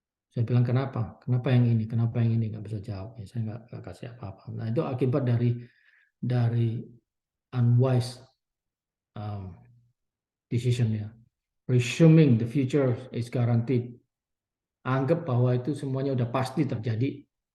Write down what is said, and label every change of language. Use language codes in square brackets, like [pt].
[id] Saya bilang, kenapa? Kenapa yang ini? Kenapa yang ini? Nggak bisa jawab. Ya, saya nggak kasih apa-apa. Nah, itu akibat dari [en] unwise decision [id] ya. [en] Presuming the future is guaranteed. [id] Anggap bahwa itu semuanya udah pasti terjadi.